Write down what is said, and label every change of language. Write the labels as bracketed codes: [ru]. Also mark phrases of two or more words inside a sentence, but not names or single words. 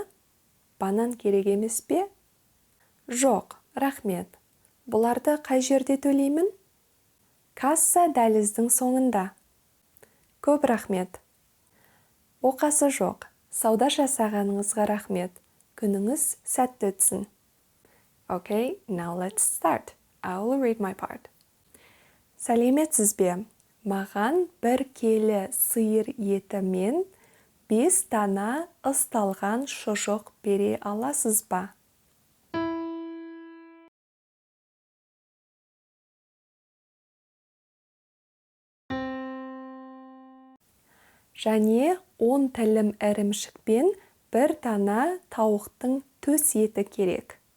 [kk] Банан керек емес пе? Жоқ, рахмет. Бұларды қай жерде төлеймін? Касса дәліздің соңында. Көп рахмет. Оқасы жоқ. Сауда жасағаныңызға рахмет. Күніңіз сәтті өтсін. [en] Okay, now let's start. I will read my part. [kk] Сәлеметсіз бе? Маған 1 келі сиыр еті мен 5 дана ысталған шұжық бере аласыз ба? Және 10 тілім ірімшікпен 1 дана тауықтың төс еті керек.